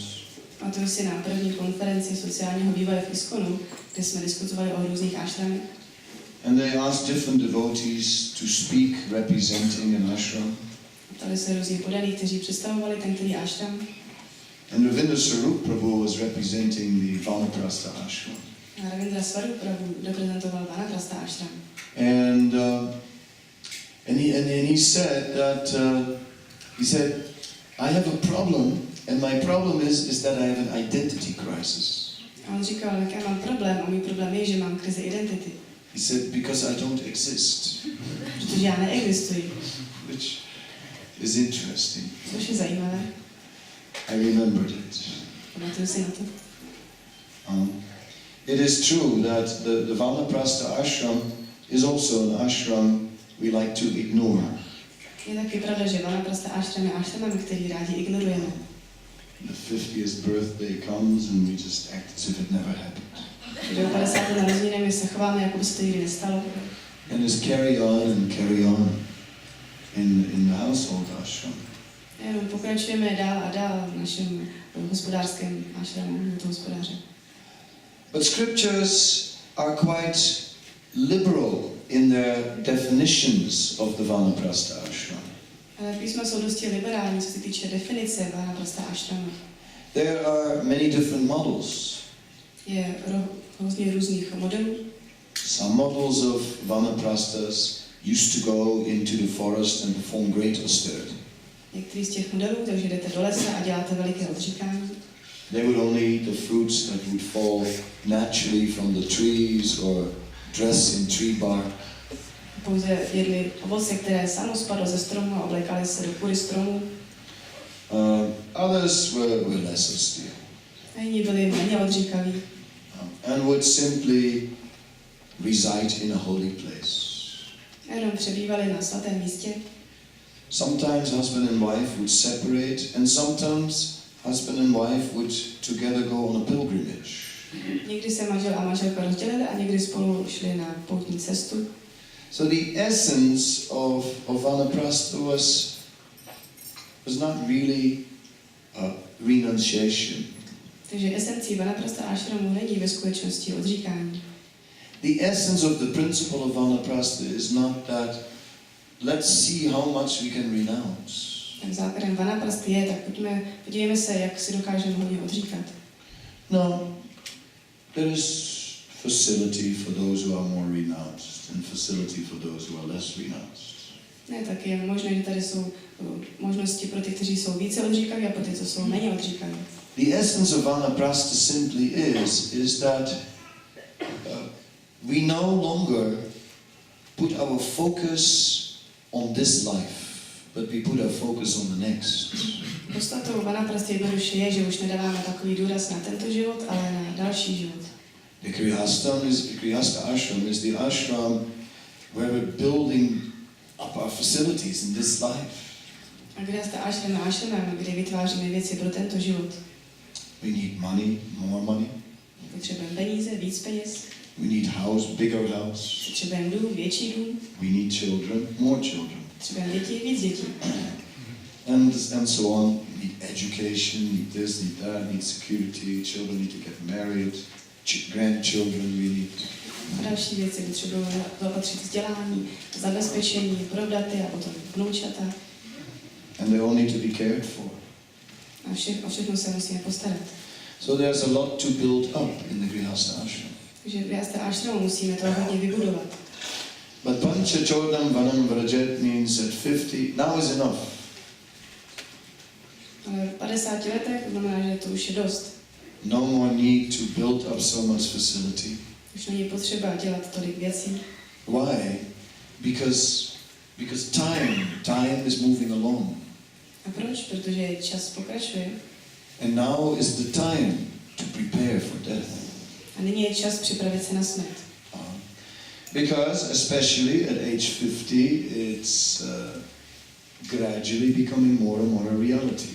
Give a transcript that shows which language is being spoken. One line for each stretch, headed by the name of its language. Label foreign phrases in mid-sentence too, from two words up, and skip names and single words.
Czech: Pamatuju si na první konferenci sociálního vývoje v ISKCONu, kde jsme diskutovali o různých ashramech.
English: And they asked different devotees to speak representing an ashram.
Czech: Ptali se různí podaní, kteří představovali ten který ashram.
English: And Ravindra Swarup Prabhu was representing the Vanaprastha ashram.
Czech: A Ravindra Swarup Prabhu reprezentoval Vanaprastha ashram.
English: And he said that I have a problem, and my problem is that I have an identity crisis.
Czech: A on říkal, jak já mám problém, a můj problém je, že mám krizi identity.
English: He said, because I don't exist.
Czech: Protože já neexistuji.
English: Which is interesting.
Czech: Což je zajímavé.
English: I remembered it.
Czech: Pamatuju si na to.
English: It is true that the Vanaprastha ashram is also an ashram we like to ignore.
Czech: Je taky pravda, že Vanaprastha ashram je ashramem, který rádi ignorujeme.
English: The 50th birthday comes and we just act as if it never happened.
Czech: Když o 50. narozeninami se chováme, jako by se to nikdy nestalo.
English: And just carry on in the household ashram.
Czech: Jenom pokračujeme dál a dál v našem hospodářském ashramu, to hospodáře.
English: But scriptures are quite liberal in their definitions of the Vanaprastha ashram.
Czech: Ale písma jsou dosti liberální, co se týče definice vanaprastha ashrama.
English: There are many different models.
Czech: Je hodně různých modelů.
English: Some models of vanaprasthas used to go into the forest and perform great austerity.
Czech: Některý z těch modelů, takže jdete do lesa a děláte veliké odříkání.
English: They would only eat the fruits that would fall naturally from the trees or dress in tree bark.
Czech: Pouze jedli ovoce, které samo spadlo ze stromu a oblékali se do kůry stromu.
English: Others were less austere.
Czech: A jiní byli méně odříkaví.
English: And would simply reside in a holy place.
Czech: A jenom přebývali na svatém místě.
English: Sometimes husband and wife would separate, and sometimes husband and wife would together go on a pilgrimage.
Czech: Někdy se manžel a manželka rozdělili a někdy spolu šli na poutní cestu.
English: So the essence of vanaprastha was not really renunciation.
Czech: Takže esencí vanaprastha ashramu není ve skutečnosti odříkání.
English: The essence of the principle of vanaprastha is not that let's see how much we can renounce.
Czech: Tak základem vanaprasty je, tak podívejme se, jak si dokážeme hodně odříkat.
English: No, there is facility for those who are more renounced and facility for those who are less renounced.
Czech: Ne, tak je možné, že tady jsou možnosti pro ty, kteří jsou více odříkaví a pro ty, co jsou méně odříkaví.
English: The essence of vanaprastha simply is that we no longer put our focus on this life, but we put our focus on the next.
Czech: Podstatou vanaprasty jednoduše je, že už nedáváme takový důraz na tento život, ale na další život.
English: The Grihastha ashram is the ashram where we're building up our facilities in this life.
Czech: A Grihastha ashram je ashram, kde vytváříme věci pro tento život.
English: We need money, more money.
Czech: Potřebujeme peníze, víc peněz.
English: We need house, bigger house.
Czech: Potřebujeme dům, větší dům.
English: We need children, more children.
Czech: Potřebujeme děti, víc dětí.
English: And so on. We need education, need this, need that, need security. Children need to get married. Grandchildren we need.
Czech: A další věci potřebujeme zaopatřit vzdělání, zabezpečení, provdaty a potom vnoučata.
English: And they all need to be cared for.
Czech: A o všechno se musíme postarat.
English: So there's a lot to build up in the Grihastha ashram.
Czech: Takže v Grihastha ashramu musíme to hodně vybudovat.
English: But
Sanskrit: Panchachodam Vanam Vrajet
English: means that 50, now is enough.
Czech: Ale v 50 letech znamená, že to už je dost.
English: No more need to build up so much facility.
Czech: Už není potřeba dělat tolik věcí.
English: Why? Because time is moving along.
Czech: A proč? Protože čas pokračuje.
English: And now is the time to prepare for death.
Czech: A nyní je čas připravit se na smrt.
English: Because especially at age 50, it's gradually becoming more and more a reality.